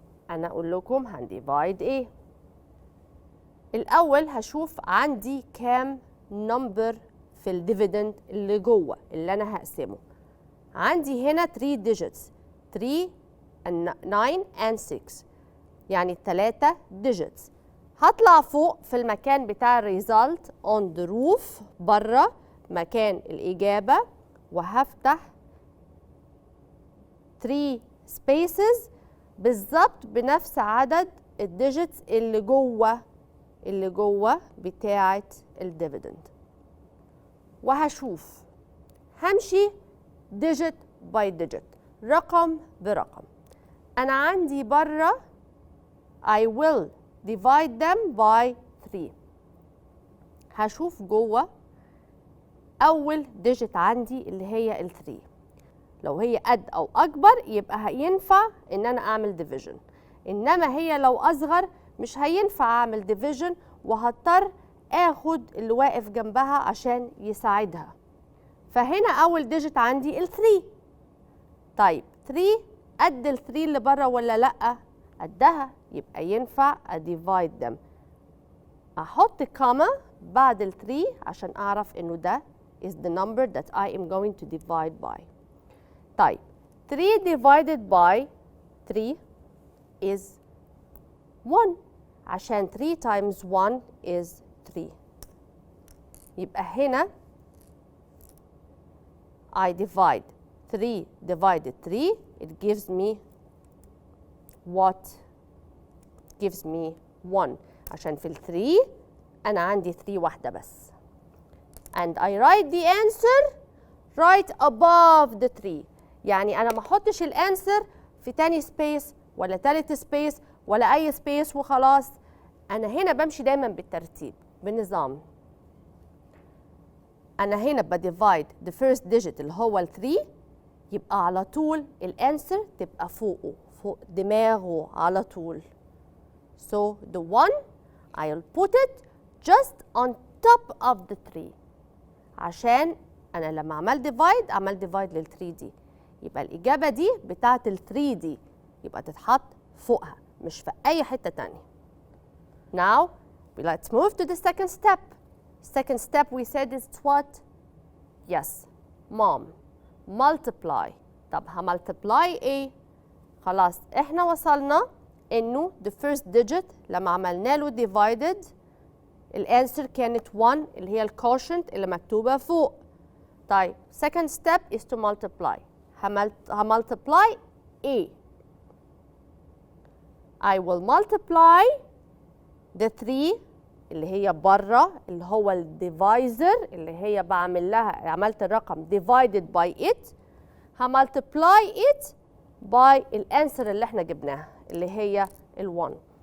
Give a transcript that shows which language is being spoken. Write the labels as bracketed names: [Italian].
[Arabic] انا اقول لكم هنديفايد ايه. الاول هشوف عندي كام نمبر في الديفيدند اللي جوه اللي انا هقسمه. عندي هنا [English] 3 digits 3 and 9 and 6 [Arabic] يعني [English] 3 digits. [Arabic] هطلع فوق في المكان بتاع الريزلت [English] on the roof [Arabic] بره مكان الإجابة وهفتح 3 spaces بالظبط بنفس عدد الديجيتس اللي جوه بتاعة الديفيدند. وهشوف همشي [English] digit by digit [Arabic] رقم برقم. أنا عندي بره [English] I will divide them by 3. [Arabic] هشوف جوه أول digit عندي اللي هي ال 3. لو هي قد أو أكبر يبقى ينفع إن أنا أعمل division. إنما هي لو أصغر مش هينفع أعمل division وهضطر آخد اللي واقف جنبها عشان يساعدها. فهنا أول digit عندي ال 3. طيب 3 قد ال 3 اللي بره ولا لأ؟ قدها، يبقى ينفع أديفايد them. أحط كاما بعد ال 3 عشان أعرف إنه ده [English] is the number that I am going to divide by. طيب 3 divided by 3 is 1 عشان 3 times 1 is 3. [Arabic] يبقى هنا [English] I divide 3 divided 3 it gives me what? gives me 1 [Arabic] عشان في ال 3 أنا عندي 3 واحدة بس. [English] and I write the answer right above the 3. [Arabic] يعني أنا ما أحطش الانسر في تاني سبيس ولا تالت سبيس ولا أي سبيس وخلاص. أنا هنا بمشي دايما بالترتيب بنظام. أنا هنا بديفايد [English] the first digit [Arabic] اللي هو ال 3 يبقى على طول الانسر تبقى فوقه فوق دماغه على طول. [English] So the 1 I'll put it just on top of the 3 [Arabic] عشان أنا لما عملت ديفايد لل 3 دي يبقى الإجابة دي بتاعت ال 3 دي يبقى تتحط فوقها مش في أي حتة تانية. [English] Now let's move to the second step. Second step we said is what? Yes, mom. multiply. [Arabic] طب همultiply ايه؟ خلاص احنا وصلنا انه [English] the first digit [Arabic] لما عملنا له divided الانسر كانت 1 اللي هي الكوشنت اللي مكتوبة فوق. [English] طيب second step is to multiply. [Arabic] همultiply ايه؟ [English] I will multiply the 3 [Arabic] اللي هي بره اللي هو الديفايزر اللي هي بعمل لها عملت الرقم [English] divided by it. [Arabic] همultiply it by الانسر اللي احنا جبناها اللي هي ال 1.